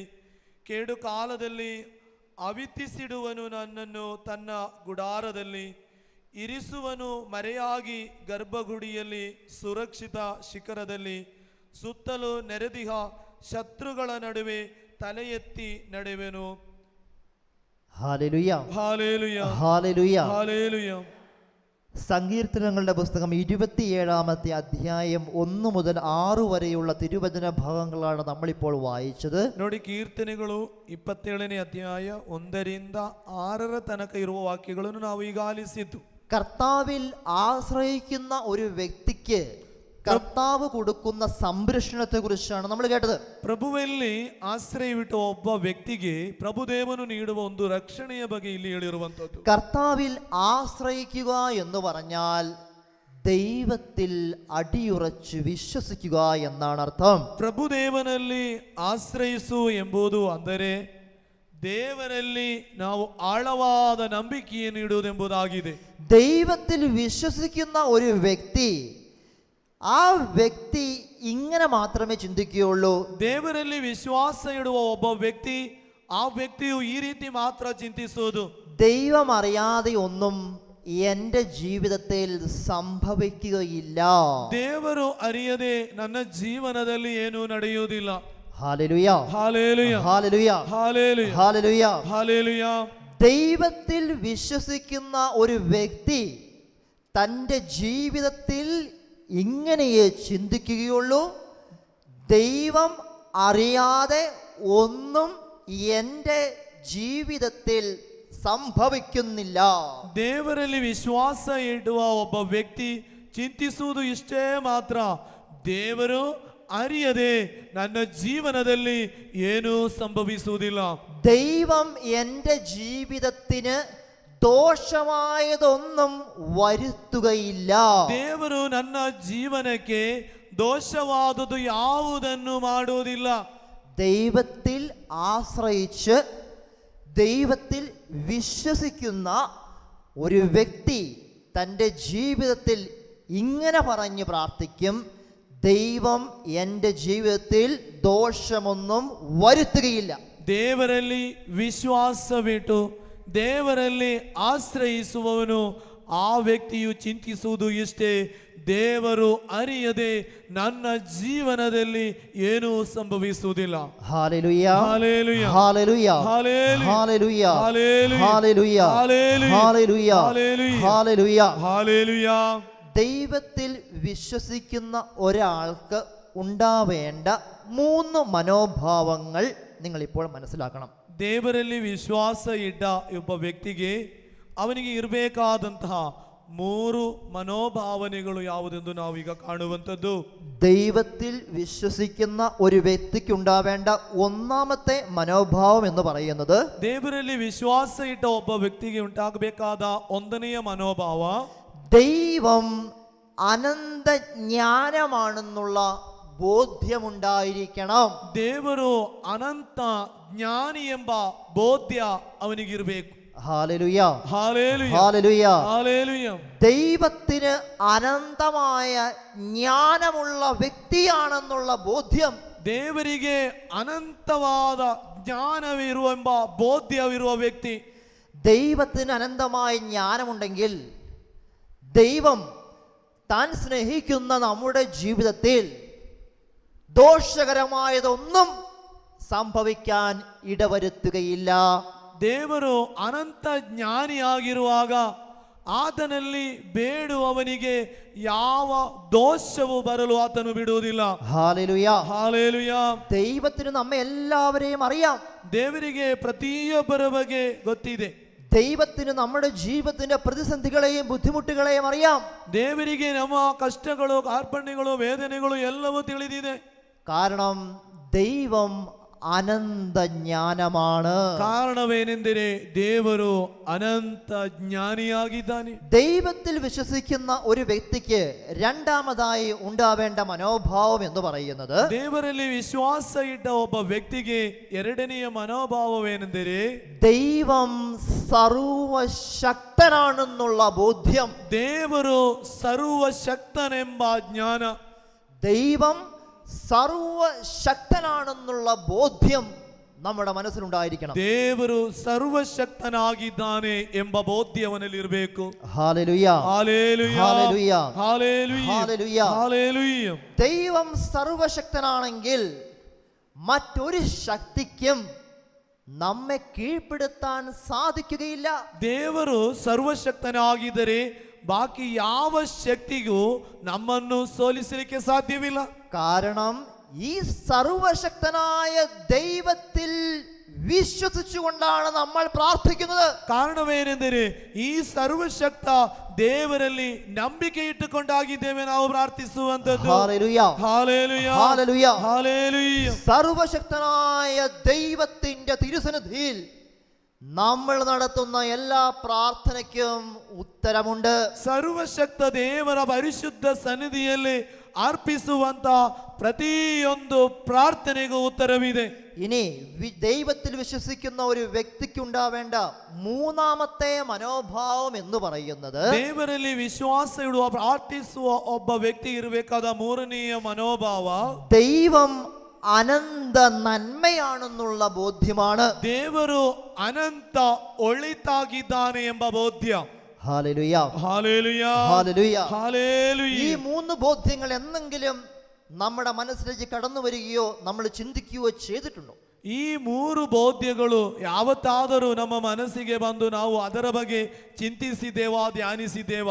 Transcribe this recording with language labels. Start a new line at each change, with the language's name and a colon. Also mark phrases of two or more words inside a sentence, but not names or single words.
Kannada: ಕೇಡು ಕಾಲದಲ್ಲಿ ಅವಿತಿಸಿಡುವನು ನನ್ನನ್ನು ತನ್ನ ಗುಡಾರದಲ್ಲಿ, ಇರಿಸುವನು ಮರೆಯಾಗಿ ಗರ್ಭಗುಡಿಯಲ್ಲಿ ಸುರಕ್ಷಿತ ಶಿಖರದಲ್ಲಿ. ಸುತ್ತಲೂ ನೆರೆದಿಹ ಶತ್ರುಗಳ ನಡುವೆ ತಲೆ ಎತ್ತಿ ನಡೆವೆನು.
Malayalam: ഹല്ലേലൂയ ഹല്ലേലൂയ, ഹല്ലേലൂയ. ഹല്ലേലൂയ. സങ്കീർത്തനങ്ങളുടെ പുസ്തകം 27-ാമത്തെ അധ്യായം 1 മുതൽ 6 വരെയുള്ള തിരുവചന ഭാഗങ്ങളാണ് നമ്മളിപ്പോൾ വായിച്ചത്.
Kannada: ನೋಡಿ, ಕೀರ್ತನೆಗಳು 27ನೇ ಅಧ್ಯಾಯ 1ರಿಂದ 6ರ ತನಕ ಇರುವ ವಾಕ್ಯಗಳನ್ನು ನಾವು ಈಗ ಆಲಿಸಿದ್ದು.
Malayalam: കർത്താവിൽ ആശ്രയിക്കുന്ന ഒരു വ്യക്തിക്ക് കർത്താവ് കൊടുക്കുന്ന സംരക്ഷണത്തെ കുറിച്ചാണ് നമ്മൾ കേട്ടത്.
Kannada: ಪ್ರಭುವಲ್ಲಿ ಆಶ್ರಯವಿಟ್ಟ ಒಬ್ಬ ವ್ಯಕ್ತಿಗೆ ಪ್ರಭುದೇವನು ನೀಡುವ ಒಂದು ರಕ್ಷಣೆಯ ಬಗ್ಗೆ ಇಲ್ಲಿ ಹೇಳಿರುವಂತದ್ದು.
Malayalam: കർത്താവിൽ ആശ്രയിക്കുക എന്ന് പറഞ്ഞാൽ ദൈവത്തിൽ അടിയുറച്ച് വിശ്വസിക്കുക എന്നാണ് അർത്ഥം.
Kannada: ಪ್ರಭುದೇವನಲ್ಲಿ ಆಶ್ರಯಿಸು ಎಂಬುದು ಅಂದರೆ ದೇವರಲ್ಲಿ ನಾವು ಆಳವಾದ ನಂಬಿಕೆಯನ್ನು ಇಡುವುದೆಂಬುದಾಗಿದೆ.
Malayalam: ദൈവത്തിൽ വിശ്വസിക്കുന്ന ഒരു വ്യക്തി, ആ വ്യക്തി ഇങ്ങനെ മാത്രമേ ചിന്തിക്കുകയുള്ളൂ.
Kannada: ದೇವರಲ್ಲಿ ವಿಶ್ವಾಸ ಇಡುವ ಒಬ್ಬ ವ್ಯಕ್ತಿ, ಆ ವ್ಯಕ್ತಿಯು ಈ ರೀತಿ ಮಾತ್ರ ಚಿಂತಿಸುವುದು.
Malayalam: ദൈവം അറിയാതെ ഒന്നും എൻ്റെ ജീവിതത്തിൽ സംഭവിക്കുകയില്ല.
Kannada: ದೇವರು ಅರಿಯದೆ ನನ್ನ ಜೀವನದಲ್ಲಿ ಏನೂ ನಡೆಯುವುದಿಲ್ಲ.
Malayalam: ഹല്ലേലൂയ ഹല്ലേലൂയ, ഹല്ലേലൂയ ഹല്ലേലൂയ, ഹല്ലേലൂയ. ഹല്ലേലൂയ. ദൈവത്തിൽ വിശ്വസിക്കുന്ന ഒരു വ്യക്തി തൻ്റെ ജീവിതത്തിൽ ഇങ്ങനെയേ ചിന്തിക്കുകയുള്ളൂ, ദൈവം അറിയാതെ ഒന്നും എൻ്റെ ജീവിതത്തിൽ സംഭവിക്കുന്നില്ല.
Kannada: ದೇವರಲ್ಲಿ ವಿಶ್ವಾಸ ಇಡುವ ಒಬ್ಬ ವ್ಯಕ್ತಿ ಚಿಂತಿಸುವುದು ಇಷ್ಟೇ ಮಾತ್ರ, ದೇವರು ಅರಿಯದೆ ನನ್ನ ಜೀವನದಲ್ಲಿ ಏನೂ ಸಂಭವಿಸುವುದಿಲ್ಲ.
Malayalam: ദൈവം എൻ്റെ ജീവിതത്തിന് ദോഷമായതൊന്നും വരുത്തുകയില്ല.
Kannada: ದೇವರು ನನ್ನ ಜೀವನಕ್ಕೆ ದೋಷವಾದುದು ಯಾವುದನ್ನು ಮಾಡುವುದಿಲ್ಲ.
Malayalam: ദൈവത്തിൽ ആശ്രയിച്ച് ദൈവത്തിൽ വിശ്വസിക്കുന്ന ഒരു വ്യക്തി തൻ്റെ ജീവിതത്തിൽ ഇങ്ങനെ പറഞ്ഞ് പ്രാർത്ഥിക്കും, ദൈവം എൻ്റെ ജീവിതത്തിൽ ദോഷമൊന്നും വരുത്തുകയില്ല.
Kannada: ದೇವರಲ್ಲಿ ವಿಶ್ವಾಸವಿಟ್ಟು ದೇವರಲ್ಲಿ ಆಶ್ರಯಿಸುವವನು ಆ ವ್ಯಕ್ತಿಯು ಚಿಂತಿಸುವುದು ಇಷ್ಟೇ, ದೇವರು ಅರಿಯದೆ ನನ್ನ ಜೀವನದಲ್ಲಿ ಏನೂ ಸಂಭವಿಸುವುದಿಲ್ಲ.
Malayalam: ഹല്ലേലൂയ ഹല്ലേലൂയ, ഹല്ലേലൂയ ഹല്ലേലൂയ, ഹല്ലേലൂയ ഹല്ലേലൂയ, ഹല്ലേലൂയ ഹല്ലേലൂയ, ഹല്ലേലൂയ ഹല്ലേലൂയ, ഹല്ലേലൂയ. ഹല്ലേലൂയ. ദൈവത്തിൽ വിശ്വസിക്കുന്ന ഒരാൾക്ക് ഉണ്ടാവേണ്ട 3 മനോഭാവങ്ങൾ ನಿങ്ങളിപ്പോൾ മനസ്സിലാക്കണം.
Kannada: ದೇವರಲ್ಲಿ ವಿಶ್ವಾಸ ಇಟ್ಟ ಒಬ್ಬ ವ್ಯಕ್ತಿಗೆ ಅವನಿಗೆ ಇರಬೇಕಾದಂತಹ 3 മനോഭാവನೆಗಳು ಯಾವುದೆಂದು ನಾವೀಗ ಕಾಣುವಂಥದ್ದು.
Malayalam: ദൈവത്തിൽ വിശ്വസിക്കുന്ന ഒരു വ്യക്തിക്ക് ഉണ്ടാവേണ്ട ഒന്നാമത്തെ മനോഭാവം എന്ന് പറയുന്നത്,
Kannada: ದೇವರಲ್ಲಿ ವಿಶ್ವಾಸ ಇಟ್ಟ ಒಬ್ಬ ವ್ಯಕ್ತಿಗೆ ಉಂಟಾಗಬೇಕಾದ 1ನೆಯ മനോഭാವ,
Malayalam: ദൈവം അനന്ത ജ്ഞാനമാണെന്നുള്ള ബോധ്യമുണ്ടായിരിക്കണം.
Kannada: ದೇವರು ಅನಂತ ಜ್ಞಾನಿ ಎಂಬ ಬೋಧ್ಯ ಅವನಿಗಿರಬೇಕು.
Malayalam: ഹല്ലേലൂയ, ഹല്ലേലൂയ, ഹല്ലേലൂയ, ഹല്ലേലൂയ. ദൈവത്തിന് അനന്തമായ ജ്ഞാനമുള്ള വ്യക്തിയാണെന്നുള്ള ബോധ്യം,
Kannada: ದೇವರಿಗೆ ಅನಂತವಾದ ಜ್ಞಾನವಿರುವ ಎಂಬ ಬೋಧ್ಯವಿರುವ ವ್ಯಕ್ತಿ,
Malayalam: ദൈവത്തിന് അനന്തമായ ജ്ഞാനമുണ്ടെങ്കിൽ ദൈവം താൻ സ്നേഹിക്കുന്ന നമ്മുടെ ജീവിതത്തിൽ ദോഷകരമായതൊന്നും സംഭവിക്കാൻ ഇടവരുത്തുകയില്ല.
Kannada: ದೇವರು ಅನಂತ ಜ್ಞಾನಿಯಾಗಿರುವಾಗ ಆತನಲ್ಲಿ ಬೇಡುವವನಿಗೆ ಯಾವ ದೋಷವು ಬರಲು ಆತನು ಬಿಡುವುದಿಲ್ಲ.
Malayalam: ഹല്ലേലൂയ,
Kannada: ಹಲ್ಲೆಲೂಯ.
Malayalam: ദൈവത്തിന് നമ്മെ എല്ലാവരെയും അറിയാം.
Kannada: ದೇವರಿಗೆ ಪ್ರತಿಯೊಬ್ಬರ ಬಗ್ಗೆ ಗೊತ್ತಿದೆ.
Malayalam: ദൈവത്തിന് നമ്മുടെ ജീവിതത്തിന്റെ പ്രതിസന്ധികളെയും ബുദ്ധിമുട്ടുകളെയും അറിയാം.
Kannada: ದೇವರಿಗೆ ನಮ್ಮ ಕಷ್ಟಗಳು, ಕಾರ್ಪಣ್ಯಗಳು, ವೇದನೆಗಳು ಎಲ್ಲವೂ ತಿಳಿದಿದೆ.
Malayalam: കാരണം ദൈവം അനന്ത ജ്ഞാനമാണ്.
Kannada: ಕಾರಣವೇನೆಂದರೆ ದೇವರು ಅನಂತ ಜ್ಞಾನಿಯಾಗಿದ್ದಾನೆ.
Malayalam: ദൈവത്തിൽ വിശ്വസിക്കുന്ന ഒരു വ്യക്തിക്ക് രണ്ടാമതായി ഉണ്ടാവേണ്ട മനോഭാവം എന്ന് പറയുന്നത്,
Kannada: ದೇವರಲ್ಲಿ ವಿಶ್ವಾಸ ಇಟ್ಟ ಒಬ್ಬ ವ್ಯಕ್ತಿಗೆ 2ನೆಯ മനോഭാವವೇನೆಂದರೆ,
Malayalam: ദൈവം സർവശക്തനാണെന്നുള്ള ബോധ്യം.
Kannada: ದೇವರು ಸರ್ವಶಕ್ತನೆಂಬ ಜ್ಞಾನ,
Malayalam: ദൈവം സർവശക്തനാണെന്നുള്ള ബോധ്യം നമ്മുടെ മനസ്സിലുണ്ടായിരിക്കണം.
Kannada: ದೇವರು ಸರ್ವಶಕ್ತನಾಗಿದ್ದಾನೆ ಎಂಬ ಬೋಧ್ಯವನಲ್ಲಿ ಇರಬೇಕು.
Malayalam: ഹല്ലേലൂയ, ഹല്ലേലൂയ, ഹല്ലേലൂയ, ഹല്ലേലൂയ, ഹല്ലേലൂയ. ഹല്ലേലൂയ. ദൈവം സർവശക്തനാണെങ്കിൽ മറ്റൊരു ശക്തിക്കും നമ്മെ കീഴ്പ്പെടുത്താൻ സാധിക്കുകയില്ല.
Kannada: ದೇವರು ಸರ್ವಶಕ್ತನಾಗಿದ್ದರೆ ಬಾಕಿ ಯಾವ ಶಕ್ತಿಗೂ ನಮ್ಮನ್ನು ಸೋಲಿಸಲಿಕ್ಕೆ ಸಾಧ್ಯವಿಲ್ಲ.
Malayalam: കാരണം ഈ സർവശക്തനായ ദൈവത്തിൽ വിശ്വസിച്ചുകൊണ്ടാണ് നമ്മൾ പ്രാർത്ഥിക്കുന്നത്.
Kannada: ಕಾರಣವೇನೆಂದರೆ ಈ ಸರ್ವಶಕ್ತ ದೇವರಲ್ಲಿ ನಂಬಿಕೆ ಇಟ್ಟುಕೊಂಡಾಗಿದ್ದೇವೆ ನಾವು ಪ್ರಾರ್ಥಿಸುವಂತದ್ದು.
Malayalam: ഹല്ലേലൂയ, ഹല്ലേലൂയ, ഹല്ലേലൂയ. ഹല്ലേലൂയ. സർവശക്തനായ ദൈവത്തിന്റെ തിരുസന്നിധിയിൽ നമ്മൾ നടത്തുന്ന എല്ലാ പ്രാർത്ഥനയ്ക്കും ഉത്തരമുണ്ട്.
Kannada: ಸರ್ವಶಕ್ತ ದೇವರ ಪರಿಶುದ್ಧ ಸನ್ನಿಧಿಯಲ್ಲಿ ಅರ್ಪಿಸುವಂತ ಪ್ರತಿಯೊಂದು ಪ್ರಾರ್ಥನೆಗೂ ಉತ್ತರವಿದೆ.
Malayalam: ഇനി ദൈവത്തിൽ വിശ്വസിക്കുന്ന ഒരു വ്യക്തിക്ക് ഉണ്ടാവേണ്ട മൂന്നാമത്തെ മനോഭാവം എന്ന് പറയുന്നത്,
Kannada: ದೇವರಲ್ಲಿ ವಿಶ್ವಾಸ ಇಡುವ ಪ್ರಾರ್ಥಿಸುವ ಒಬ್ಬ ವ್ಯಕ್ತಿ ಇರಬೇಕಾದ 3ನೆಯ മനോഭാವ,
Malayalam: ദൈവം അനന്ത നന്മയാണെന്നുള്ള ബോധ്യമാണ്.
Kannada: ದೇವರು ಅನಂತ ಒಳಿತಾಗಿದ್ದಾನೆ ಎಂಬ ಬೋಧ್ಯ.
Malayalam: ഹല്ലേലൂയ, ഹല്ലേലൂയ, ഹല്ലേലൂയ. ഹല്ലേലൂയ. ഈ 3 ബോധ്യങ്ങൾ എന്തെങ്കിലും നമ്മുടെ മനസ്സിലേക്ക് കടന്നു വരികയോ നമ്മൾ ചിന്തിക്കുകയോ ചെയ്തിട്ടുണ്ടോ?
Kannada: ಈ 3 ಬೋಧ್ಯಗಳು ಯಾವತ್ತಾದರೂ ನಮ್ಮ ಮನಸ್ಸಿಗೆ ಬಂದು ನಾವು ಅದರ ಬಗ್ಗೆ ಚಿಂತಿಸಿದ್ದೇವಾ, ಧ್ಯಾನಿಸಿದ್ದೇವಾ?